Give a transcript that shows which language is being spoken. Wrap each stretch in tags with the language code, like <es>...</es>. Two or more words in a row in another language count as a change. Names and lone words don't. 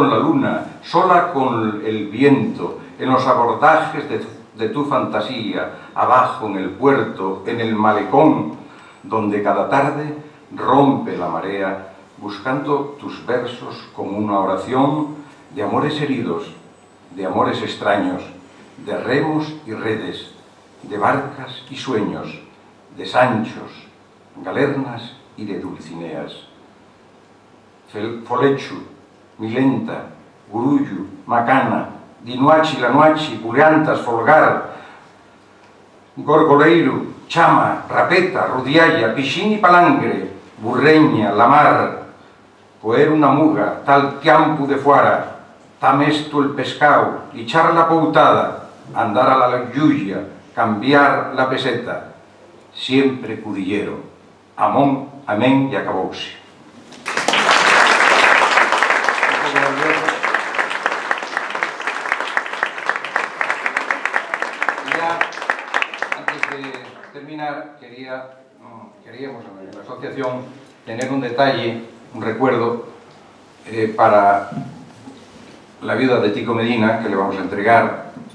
<es>la luna, sola con el viento, en los abordajes de tu fantasía, abajo en el puerto, en el malecón, donde cada tarde rompe la marea, buscando tus versos como una oración de amores heridos, de amores extraños, de remos y redes, de barcas y sueños, de sanchos, galernas y de dulcineas. Folechu, Milenta, Gurullu, Macana, Dinuachi, Lanuachi, Puleantas, Folgar, Gorgoleiro, Chama, Rapeta, Rudialla, Pichín y Palangre, Burreña, Lamar, coer una muga, tal tiampu de fuara, tamesto el pescao, echar la poutada, andar a la lluya, cambiar la peseta, siempre Cudillero, amón, amén y acabouse. Ya, antes de terminar, queríamos en la asociación tener un detalle, un recuerdo para la viuda de Tico Medina, que le vamos a entregar.</es>